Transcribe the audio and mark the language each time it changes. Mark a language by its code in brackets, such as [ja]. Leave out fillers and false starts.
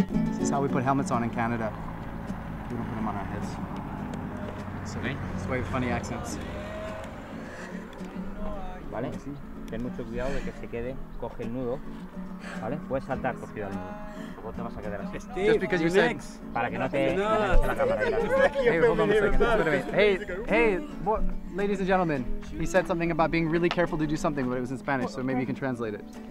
[en] This is how we put helmets on in Canada. We don't put them on our heads. So Ok. that's why we have funny accents. [es] ¿Vale? Ten mucho cuidado de que se quede, coge el nudo, ¿vale? Puedes saltar cogido al nudo, luego te vas a quedar así. [en] Just because you said. [es] Para que no te enganche la cámara. [en] Hey, hold on a second. Wait a minute. Hey, ladies and gentlemen. He said something about being really careful to do something, but it was in Spanish, so maybe you can translate it.